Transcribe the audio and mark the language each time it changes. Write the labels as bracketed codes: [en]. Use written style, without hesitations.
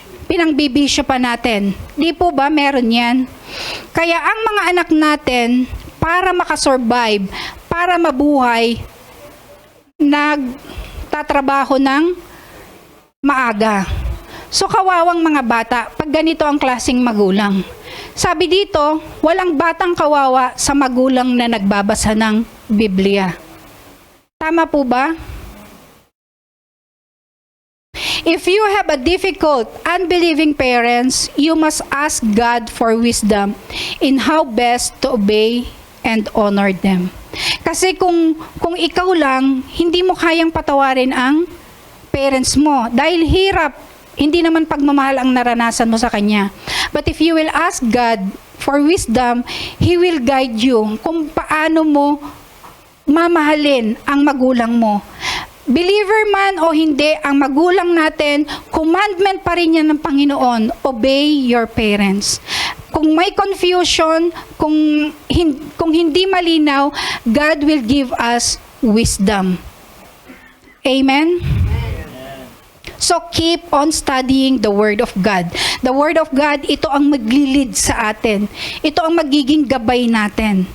[tl] Pinangbibisyo pa natin. Di po ba meron yan? Kaya ang mga anak natin, para makasurvive, para mabuhay, nagtatrabaho ng maaga. So kawawang mga bata, pag ganito ang klaseng magulang. Sabi dito, walang batang kawawa sa magulang na nagbabasa ng Biblia. Tama po ba? [en] If you have a difficult, unbelieving parents, you must ask God for wisdom in how best to obey and honor them. [tl] Kasi kung ikaw lang, hindi mo kayang patawarin ang parents mo. Dahil hirap, hindi naman pagmamahal ang naranasan mo sa Kanya. [en] But if you will ask God for wisdom, He will guide you [tl] kung paano mo mamahalin ang magulang mo. Believer man o hindi, ang magulang natin, commandment pa rin yan ng Panginoon, [en] obey your parents. [tl] Kung may [en] confusion, [tl] kung hindi malinaw, [en] God will give us wisdom. Amen? So keep on studying the Word of God. The Word of God, [tl] ito ang maglilid sa atin. Ito ang magiging gabay natin.